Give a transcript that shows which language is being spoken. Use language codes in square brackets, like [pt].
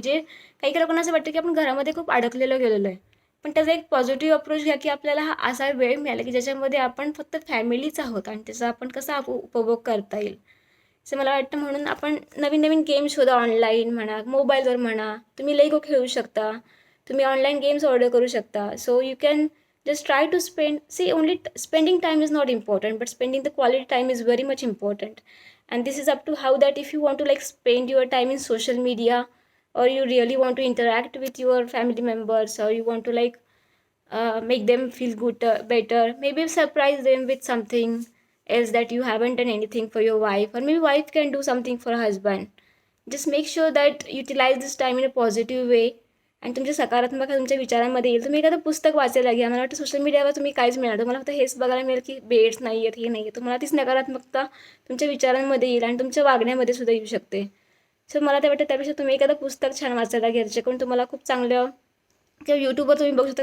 [mr] जे काही काही लोकांना असं वाटतं की आपण घरामध्ये खूप अडकलेलो गेलेलो आहे. पण त्याचा एक पॉझिटिव्ह अप्रोच घ्या की आपल्याला हा असा वेळ मिळाला की ज्याच्यामध्ये आपण फक्त फॅमिलीच आहोत आणि त्याचा आपण कसा उपभोग करता येईल. असं मला वाटतं. म्हणून आपण नवीन नवीन गेम शोधा, ऑनलाईन म्हणा, मोबाईलवर म्हणा. तुम्ही लेगो खेळू शकता. तुम्ही ऑनलाईन गेम्स ऑर्डर करू शकता. [en] So you can just try to only spending time is not important, but spending the quality time is very much important. And this is up to how that if you want to like spend your time in social media, or you really want to interact with your family members, or you want to like make them feel good, better, maybe surprise them with something else that you haven't done anything for your wife, or maybe wife can do something for her husband. Just make sure that utilize this time in a positive way [mr] आणि तुमच्या सकारात्मक तुमच्या विचारांमध्ये येईल. तुम्ही एखादं पुस्तक वाचायला घ्या. मला वाटतं सोशल मीडियावर तुम्ही काहीच मिळणार. तुम्हाला फक्त हेच बघायला मिळेल की बेड्स नाही आहेत, हे नाही आहे. तुम्हाला तीच नकारात्मकता तुमच्या विचारांमध्ये येईल आणि तुमच्या वागण्यामध्ये सुद्धा येऊ शकते. सो मला तर वाटतं त्यापेक्षा तुम्ही एखादं पुस्तक छान वाचायला घ्या, ज्याच्याकडून तुम्हाला खूप चांगलं किंवा यूट्यूबवर तुम्ही बघू शकता.